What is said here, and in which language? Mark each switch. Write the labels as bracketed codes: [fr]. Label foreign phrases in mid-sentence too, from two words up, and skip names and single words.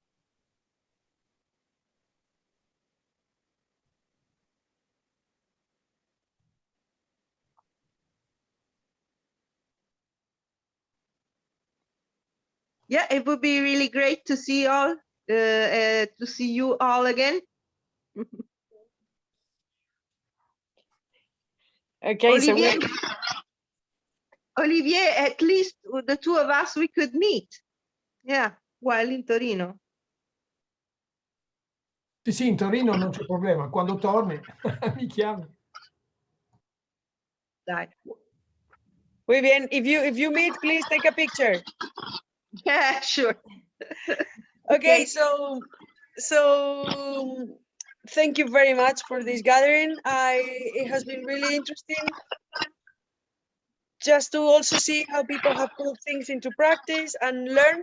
[en] Yeah, it would be really great to see you all again. Okay, so Olivier, Olivier, at least the two of us, we could meet. Yeah, while in Torino. [it] Sì, sì, in Torino non c'è problema. Quando torni mi chiami. Dai. [es] muy bien. [en] If you meet, please take a picture. Yeah, sure. Okay, so thank you very much for this gathering. It has been really interesting just to also see how people have put things into practice and learn.